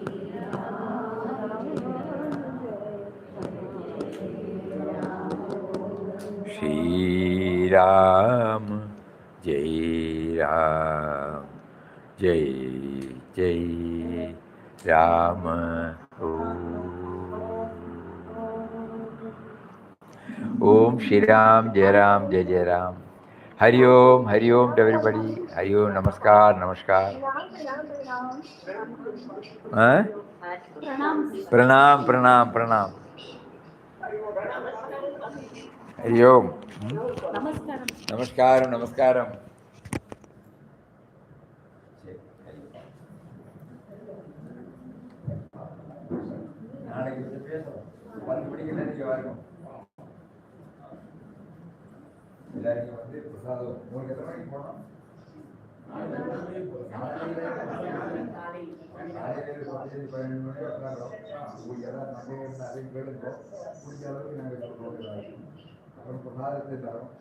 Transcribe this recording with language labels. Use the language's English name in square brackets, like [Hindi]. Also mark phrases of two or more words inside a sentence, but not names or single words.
[Hindi] श्री राम, जय राम, जय जय राम. ओम श्री राम, जय राम, जय जय राम. हरि ओम [English] to everybody. [Hindi] हरि ओम, नमस्कार, नमस्कार. Huh? प्रणाम, प्रणाम, प्रणाम. हरि ओम. [Tamil] நமஸ்காரம், நமஸ்காரம். நாளைக்கு வந்து பேசுறோம் 10 மணிக்கு எல்லாரும் வரணும் எல்லாரும் வந்து பிரசாதம் உங்களுக்கு எத்தனை மணிக்கு போனோம் காலையில் 10-12 மணி உட்காரோம் உங்களுக்கு எல்லாம் நகைகள் அதை கேளுங்க முடிஞ்ச அளவுக்கு நாங்கள் சொல்லுவோம் அப்புறம் பிரசாதத்தை தரோம்